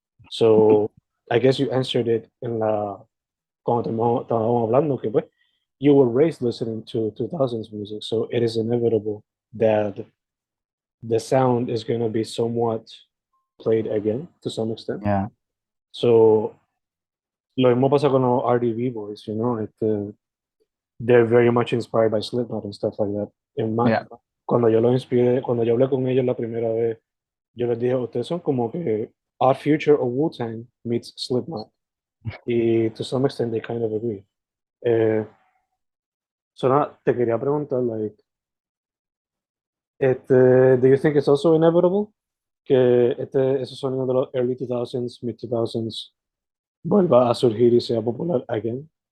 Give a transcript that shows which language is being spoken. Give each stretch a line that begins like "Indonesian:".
English: So, I guess you answered it
Spanish: en cuando estábamos hablando que pues,
English: you were raised listening to 2000s music, so it is inevitable that the sound is going to be somewhat played again to some extent. Yeah. So,
Spanish: lo mismo pasa con los
English: RDB boys, you know, they're very much inspired by Slipknot and stuff like that. Yeah.
Spanish: Cuando yo cuando yo hablé con ellos la primera vez, yo les dije, ustedes son como que Odd Future o Wu-Tang meets Slipknot. Y
English: to some extent they kind of agree. So now,
Spanish: te quería preguntar,
English: like, do you think it's also inevitable
Spanish: que ese sonido de los
English: early 2000s, mid 2000s
Spanish: vuelva a surgir y sea
English: popular again?